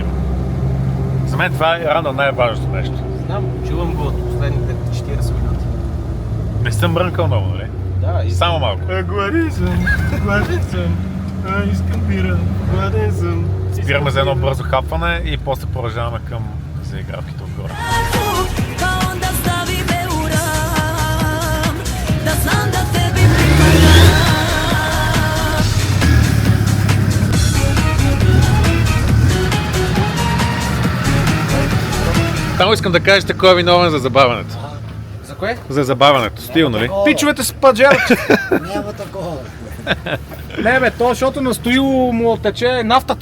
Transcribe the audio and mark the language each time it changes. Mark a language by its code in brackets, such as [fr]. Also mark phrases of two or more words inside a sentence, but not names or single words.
[bg] За мен това е рано най-важното нещо. Знам, чувам го от последните 40 минути. Не съм брънкал много, нали? Да, и Само малко. Гладен съм. Искам бира. Гладен съм. Спираме за едно бързо хапване и после продължаваме към заигравките отгоре. [sr] Pa onda stavi me u ram, da znam da tebi pripadam. [bg] Само искам да кажете кой е виновен за забавянето. За кое? За забавянето. Стил, нали? Пичовете с паджерата. Няма такова. Не бе, то, защото на Стоил му тече нафтата.